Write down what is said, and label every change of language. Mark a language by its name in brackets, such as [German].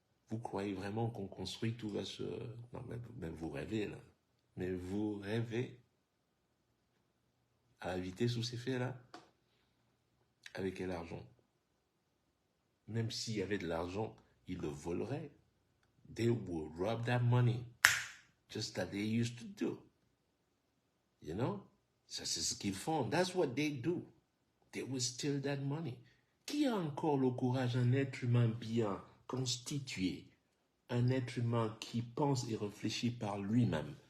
[French] Vous croyez vraiment qu'on construit tout va se... Non, mais vous rêvez, là. Mais vous rêvez à la vitesse où c'est fait, là. Avec quel argent? Même s'il y avait de l'argent, ils le voleraient. [English] They will rob that money. Just that they used to do. You know? [French] Ça, c'est ce qu'ils font. [English] That's what they do. They will steal that money. [French] Qui a encore le courage, un être humain bien constitué, un être humain qui pense et réfléchit par lui-même?